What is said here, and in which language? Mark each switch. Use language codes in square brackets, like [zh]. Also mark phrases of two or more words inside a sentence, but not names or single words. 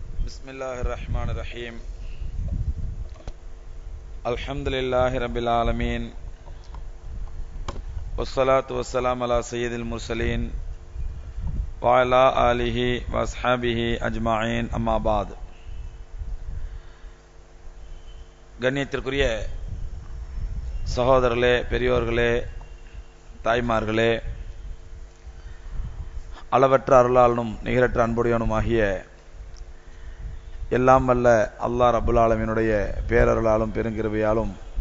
[ar] بسم الله الرحمن الرحيم. الحمد لله رب العالمين. والصلاة والسلام على سيد المرسلين وعلى آله وأصحابه أجمعين أما بعد. [ta] கண்ணியத்திற்குரிய சகோதரர்களே, பெரியோர்களே, தாய்மார்களே, அளவற்ற அருளாளனும் நிகரற்ற அன்புடையவனுமாகிய எல்லாம் வல்ல [ar] الله رب العالمين [ta] பேரருளாலும் பெருங்கிருபையாலும்